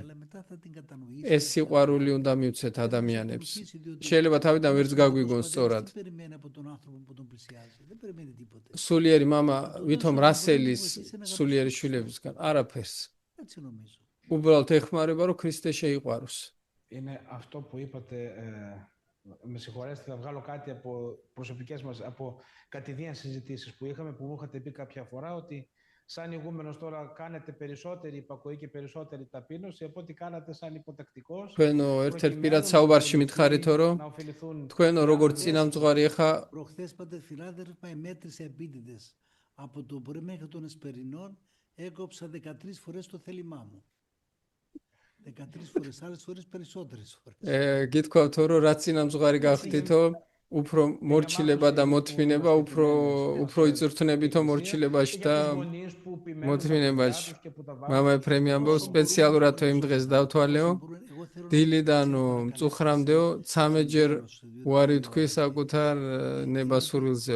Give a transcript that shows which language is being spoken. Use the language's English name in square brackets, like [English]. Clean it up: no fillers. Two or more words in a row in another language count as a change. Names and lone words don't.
[Georgian] ეს სიყვარული უნდა მივცეთ ადამიანებს. შეიძლება თავიდან ვერც გაგვიგონ სწორად. სულიერი მამა ვითომ რასელის სულიერი შვილებისგან არაფერს. უბრალოდ ეხმარება რომ ქრისტე შეიყვაროს. [Greek] Είναι αυτό που είπατε, με συγχωρέσετε, θα βγάλω κάτι από προσωπικές μας, από κατηδίαν συζητήσεις που είχαμε, που μου είχατε πει κάποια φορά ότι σαν ηγούμενος τώρα κάνετε περισσότερη υπακοή και περισσότερη ταπείνωση από ό,τι κάνατε σαν υποτακτικός. [Georgian] Თქვენო ერთ-ერთ პირად საუბარში მითხარითო, რომ თქვენო როგორც წინამძღვარი ხა [Greek] προχθές πάτε φιλάδελφα μέτρησε επίτηδες από το πρωί μέχρι των εσπερινών έκοψα 13 φορές το θέλημά μου. 13 φορές, άλλες φορές περισσότερες φορές. [Georgian] გითქვათ რომ რაც წინამძღვარი გახდითო, უფრო მორჩილება და მოთმინება უფრო იწვრთნებითო მორჩილებაში და მოთმინებაში. მამა ეფრემი ამბობს სპეციალურად თუ იმ დღეს დავთვალეო, დილიდანო მწუხრამდეო 13-ჯერ უარი ვთქვი საკუთარ ნებასურვილზეო.